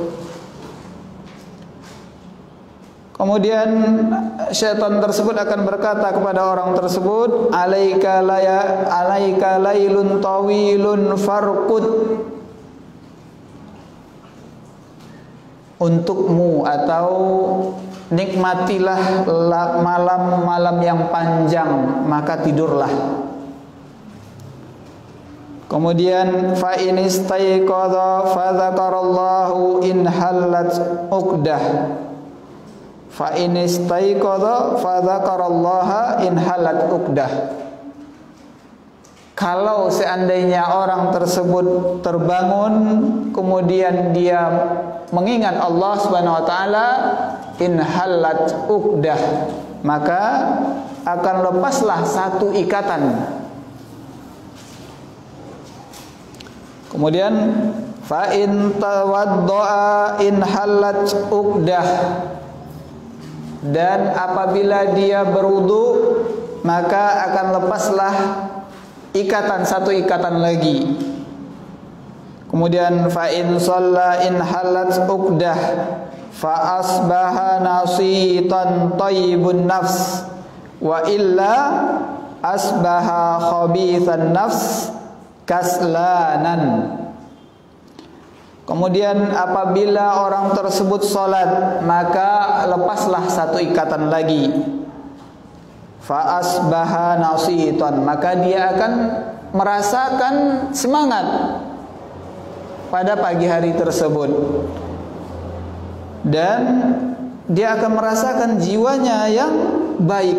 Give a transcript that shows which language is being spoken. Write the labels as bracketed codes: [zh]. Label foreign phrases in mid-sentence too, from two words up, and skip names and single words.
[id] Kemudian syaitan tersebut akan berkata kepada orang tersebut, [ar] عليك ليل طويل فارقد. [id] Untukmu atau nikmatilah malam-malam yang panjang, maka tidurlah. [ar] Kemudian فإن استيقظ فذكر الله انحلت عقدة. فإن استيقظ فذكر الله انحلت عقدة. [id] Kalau seandainya orang tersebut terbangun kemudian dia mengingat [ar] الله سبحانه وتعالى, انحلت عقدة, [id] maka akan lepaslah 1 ikatan. [ar] Kemudian فإن توضأ انحلت عقدة, [id] dan apabila dia berwudu maka akan lepaslah ikatan, 1 ikatan lagi. [ar] Kemudian فإن صلى انحلت عقدة فأصبح نشيطا طيب النفس وإلا أصبح خبيث النفس كسلان. [id] Kemudian apabila orang tersebut salat maka lepaslah 1 ikatan lagi. [ar] فأصبح نشيطا, [id] maka dia akan merasakan semangat pada pagi hari tersebut, dan dia akan merasakan jiwanya yang baik.